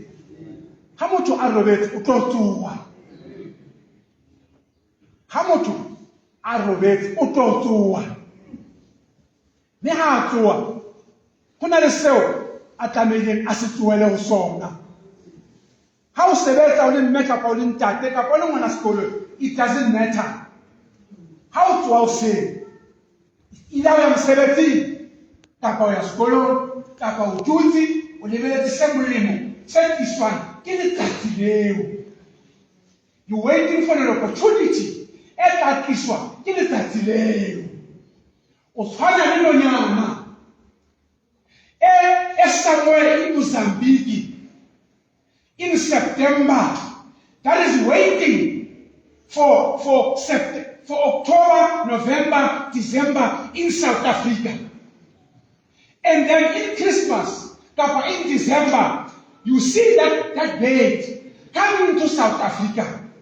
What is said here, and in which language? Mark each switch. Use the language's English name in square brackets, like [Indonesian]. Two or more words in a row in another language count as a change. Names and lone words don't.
[Southern Sotho] Ha motho a robetse o tlo tsoha, ha motho a robetse o tlo tsoha, mme ha a tsoha ho na le seo a tlameileng a se tlohele ho sona. Ha o sebetsa o le mme kapa o le ntate kapa o le ngwana sekolo, [English] it doesn't matter. [Southern Sotho] Ha o tsoha hoseng, ila o ya mosebetsing kapa o ya sekolong kapa o dutse o lebeletse se molemo se tliswang ke letsatsi leo. [English] You're waiting for an opportunity [Southern Sotho] e tla tliswa ke letsatsi leo. O tshwana le nonyana [English] somewhere in Mozambique in September that is waiting for October, November, December in South Africa. And then in Christmas, in December, you see that date coming to South Africa.